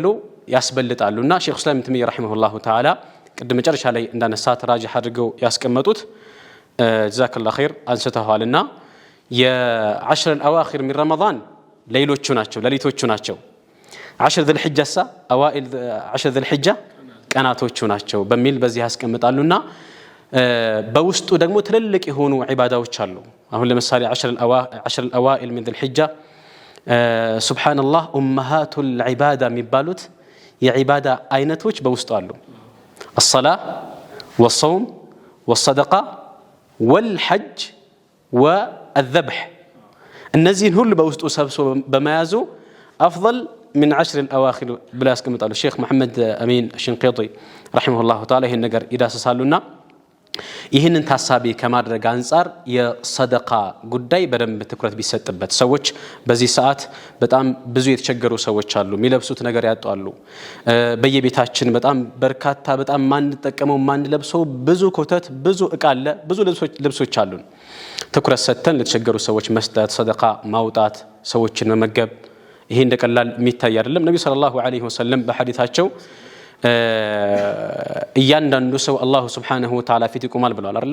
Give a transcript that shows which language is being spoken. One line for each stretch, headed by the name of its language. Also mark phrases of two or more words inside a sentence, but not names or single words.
Amharic: ያስበልጣሉና ሼኹ እስላም ተይሚያ
Arabic: رحمه الله تعالى
Amharic: ቅድም መጨረሻ ላይ እንዳነሳት ራጅህ አድርገው ያስቀመጡት
Arabic: جزاك الله خير
Amharic: አንስተዋልና የ10
Arabic: الأواخر من رمضان
Amharic: ሌሎቹ ናቸው፣ ሌሊቶቹ ናቸው። 10 ዙልሂጃ 10 ዙልሂጃ ቀናቶቹ ናቸው በሚል በዚህ ያስቀምጣሉና በውስጡ ደግሞ ትልልቅ የሆኑ ዒባዳዎች አሉ። አሁን ለምሳሌ 10
Arabic: الأوائل من ذي الحجة
Amharic: ሱብሃንአላህ
Arabic: أمهات العبادة
Amharic: የሚባሉት የዒባዳ አይነቶች በውስጡ አሉ።
Arabic: الصلاة والصوم والصدقة والحج والذبح
Amharic: እነዚህን ሁሉ በውስጡ ሰብስቦ በመያዙ
Arabic: أفضل من 10 الأواخر
Amharic: ብላ ያስቀምጣሉ። ሼክ መሐመድ አሚን ሽንቂጢ
Arabic: رحمه الله تعالى
Amharic: ይህን ነገር ይዳስሳሉና ይህንን ታሳቢ ከማድረግ አንፃር የሰደቃ ጉዳይ በደንብ ትኩረት ቢሰጥበት። ሰዎች በዚህ ሰዓት በጣም ብዙ የተቸገሩ ሰዎች አሉ። የሚለብሱት ነገር ያጣሉ። በየቤታችን በጣም በርካታ በጣም ማንጠቀመው ማንለብሰው ብዙ ኮተት ብዙ እቃ አለ። ብዙ ልብሶች አሉን። ትኩረት ሰጥተን ለተቸገሩ ሰዎች መስጠት፣ ሰደቃ ማውጣት፣ ሰዎችን መመገብ ይሄ እንደቀላል የሚታይ አይደለም። ነብዩ
Arabic: صلى الله عليه وسلم
Amharic: በሐዲታቸው እያንዳንዱ ሰው
Arabic: الله سبحانه وتعالى
Amharic: ፊት ይቆማል ብለዋል አይደል?